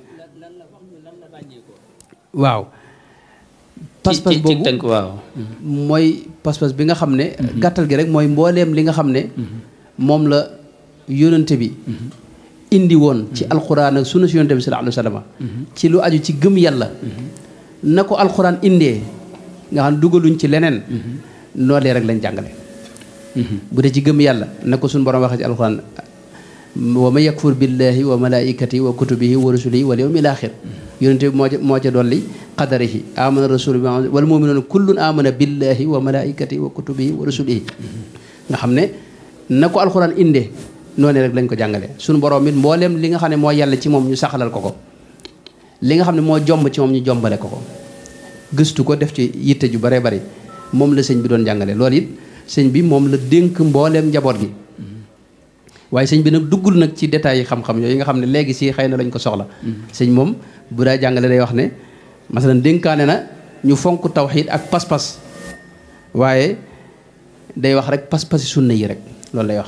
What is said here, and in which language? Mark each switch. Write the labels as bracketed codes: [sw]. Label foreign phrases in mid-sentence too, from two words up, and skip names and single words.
[wo] waaw pas-pas boobu mooy pas-pas bi nga xam ne gàttal gi rek mooy mbooleem li nga xam ne moom la yónnante bi indi woon ci alquran ak sunna si yónnante bi [ar] صلى الله عليه وسلم [wo] ci lu aju ci gëm yàlla na ko alquran indee nga xam ne dugaluñ ci leneen loolee rek lañ jàngale bu dee ci gëm yàlla na ko suñu borom waxee ci alquran [ar] ومن يكفر بالله وملائكته وكتبه ورسله واليوم الآخر [wo] yónnante bi moo ca dolli [ar] قدره آمن الرسول والمؤمنون كل آمن بالله وملائكته وكتبه ورسله [wo] nga xam ne na ko alxuraan indee noonu rek lañ ko jàngale suñu borom it mbooleem li nga xam ne moo yàlla ci moom ñu saxalal ko li nga xam ne moo jomb ci moom ñu jombale ko gëstu ko def ci yitte ju bare bari moom la sëñ bi doon jàngale loolu it sëñ bi moom la dénk mbooleem njaboot gi waaye sëñ bi nag duggul nag ci détails yi xam-xam yooyu nga xam ne léegi si xëy na lañ ko soxla sëñ moom bu daa jàngale day wax ne masalan dénkaane na ñu fonk tawxiid ak pas-pas waaye day wax rek pas-pasi sunna yi rek loolu lay wax